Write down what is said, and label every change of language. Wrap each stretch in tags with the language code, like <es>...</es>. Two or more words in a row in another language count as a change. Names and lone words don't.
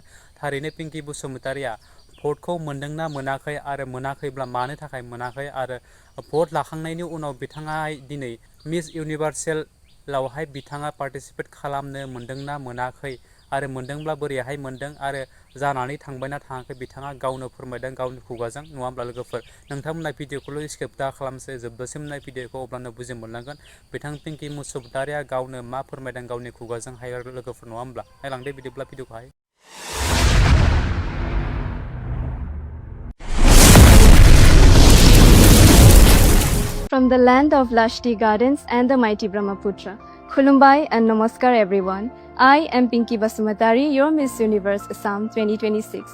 <brx>थारैनो पिंकि बसुमतारिया भटखौ मोनदोंना मोनाखै आरो मोनाखैब्ला मानो थाखाय मोनाखै आरो भट लाखांनायनि उनाव बिथाङा दिनै मिस इउनिभार्सेलावहाय बिथाङा पार्टिसिपेट खालामनो मोनदोंना मोनाखै आरो मोनदोंब्ला बोरैहाय मोनदों आरो जानानै थांबायना थाङाखै बिथाङा गावनो फोरमायदों गावनि खुगाजों नङा होमब्ला लोगोफोर नोंथांमोना भिडिअखौल' स्किप दा खालामसै जोबजासिम नाय भिडिअखौ अब्लानो बुजि मोनलांगोन बिथां पिंकि बसुमतारिया गावनो मा फोरमायदों गावनि खुगाजोंहाय लोगोफोर नङा होमब्ला नायलांदो बिदिब्ला भिडिअखौहाय।</brx> <en>From the land of lush tea gardens and the mighty Brahmaputra. Khulumbai and Namaskar everyone. I am Pinky Basumatary, your Miss Universe Assam 2026.</en>